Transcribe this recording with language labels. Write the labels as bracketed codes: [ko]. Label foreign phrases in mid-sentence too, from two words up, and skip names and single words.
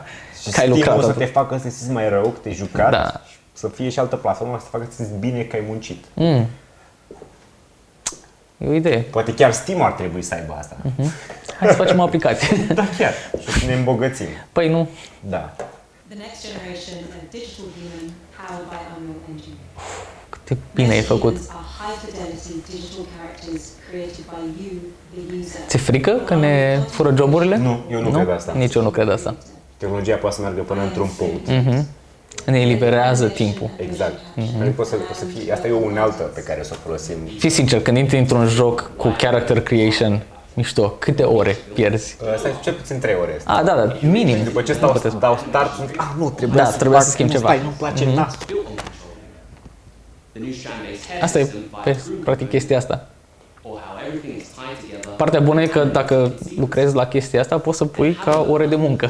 [ro] Și Steam-ul să te facă să te simți mai rău, că te-ai jucat, da. Să fie și altă platformă să te facă să te simți bine că ai muncit. E o idee. Poate chiar Steam ar trebui să aibă asta. Hai să facem o aplicație. Da, chiar. Și să ne îmbogățim. Păi nu. Da. [en] The next generation of digital human powered by Unreal Engine. [ro] Cât de bine ai făcut. [en] Are high fidelity digital characters created by you, the user. [ro] Ți-e frică că ne fură joburile? Nu, eu nu cred asta. Nici eu nu cred asta. Tehnologia poate să meargă până într-un punct. Ne eliberează timpul. Exact. Poate să fie, asta e o unealtă pe care o să o folosim. Fii sincer, când intri într-un joc cu [en] character creation, [ro] mișto, câte ore pierzi? Asta e cel puțin 3 ore. Da, minim. După ce dau start, nu, trebuia să schimb ceva. Stai, nu-mi place nasul. Asta e, practic, chestia asta. Partea bună e că dacă lucrezi la chestia asta, poți să pui ca ore de muncă.